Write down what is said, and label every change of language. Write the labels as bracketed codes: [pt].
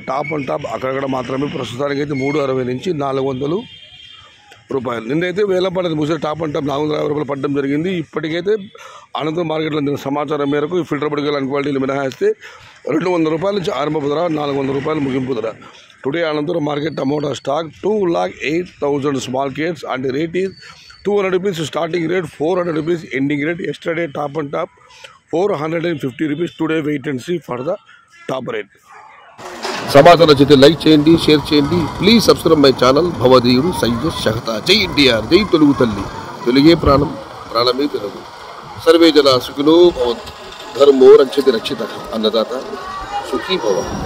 [te] Top and top అక్కడక్కడ మాత్రమే. ప్రస్తుతానికి అయితే 360 నుంచి 400 రూపాయలు. నిన్నైతే వేలంపాట ముగిసే టాప్ అండ్ టాప్ 450 రూపాయలు పడడం జరిగింది. ఇప్పటికైతే అనంతరం మార్కెట్లో అందిన సమాచారం మేరకు ఈ ఫిల్టర్ బుడగల అన్క్వాలిటీలు మినహాయిస్తే 200 రూపాయల నుంచి ఆరంభపు ధర, 400 రూపాయలు ముగింపు ధర. [en] Today Anantapur market amount of stock 2,08,000 small crates and the rate is 200 rupees starting rate, 400 rupees ending rate. Yesterday top and top 450 rupees. Today wait and see for the top rate. [te] సమాచారం నచ్చితే like చేయండి, share చేయండి. [en] please subscribe my channel [te] భవదీయుడు Syed షహతా. జై ఎన్టీఆర్, జై తెలుగు తల్లి, తెలుగే ప్రాణం, ప్రాణమే తెలుగు. [sa] సర్వే జన సుఖినో భవంతు, ధర్మో రక్షతి రక్షిత, అన్నదాత సుఖీ భవ.